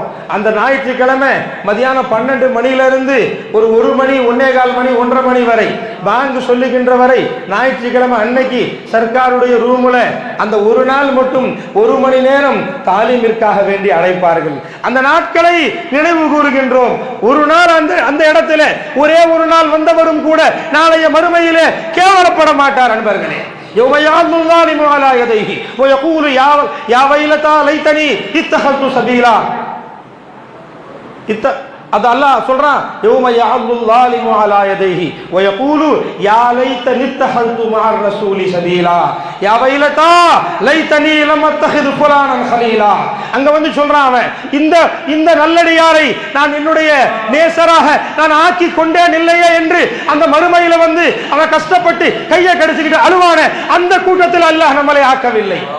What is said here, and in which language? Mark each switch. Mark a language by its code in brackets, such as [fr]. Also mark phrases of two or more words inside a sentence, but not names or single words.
[ta] அந்த ஞாயிற்றுக்கிழமை மதியானம் 12 மணியிலிருந்து ஒரு 1 மணி, 1:15 மணி, 1:30 மணி வரை பாங்கு சொல்லுகின்ற வரை ஞாயிற்றுக்கிழமை அன்னைக்கு சர்க்காருடைய ரூமுல அந்த ஒரு நாள் மட்டும் 1 மணி நேரம் தாலீமிற்காக வேண்டி அழைப்பார்கள். அந்த நாட்களை நினைவு கூறுகின்றோம். ஒரு நாள் அந்த இடத்துல ஒரே ஒரு நாள் வந்தவரும் கூட நாளைய மறுமையிலே கேவலப்பட மாட்டார். அன்பர்களே, [ar] يوم يعض الظالم على يديه ويقول يا ويلتى ليتني اتخذت سبيلا. [ta] அது அல்லாஹ் சொல்றான், [ar] يوم يعض الظالم على يديه ويقول يا ليتني اتخذت مع الرسول سبيلا يا ويلتى ليتني لم أتخذ فلانا خليلا. [ta] அங்க வந்து சொல்றான் அவன், இந்த நல்லடியாரை நான் என்னுடைய நேசராக நான் ஆக்கி கொண்டேன் இல்லையே என்று அந்த மறுமையில வந்து அவன் கஷ்டப்பட்டு கையை கடிச்சுக்கிட்டு அழுவான அந்த கூட்டத்தில் அல்லாஹ் நம்மளை ஆக்கவில்லை.